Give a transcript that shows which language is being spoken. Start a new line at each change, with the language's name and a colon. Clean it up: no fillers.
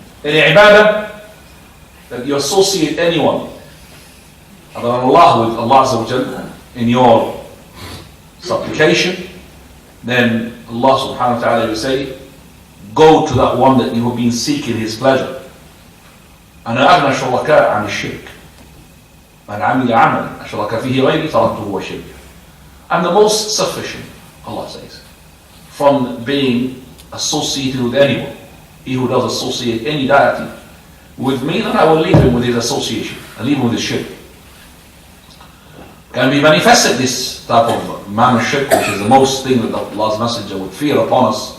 English: Any ibadah that you associate anyone other than Allah with Allah Azza wa Jalla in your supplication, then Allah subhanahu wa ta'ala will say, go to that one that you have been seeking His pleasure.
Arabic: أنا أغنى شركاء عن الشرك. من عمل عملا أشرك فيه غيري تركته وشركه.
English: I'm the most sufficient, Allah says, from being associated with anyone. He who does associate any deity with me, then I will leave him with his association. I leave him with his shirk. Can be manifested, this type of man of shirk, which is the most thing that Allah's Messenger would fear upon us.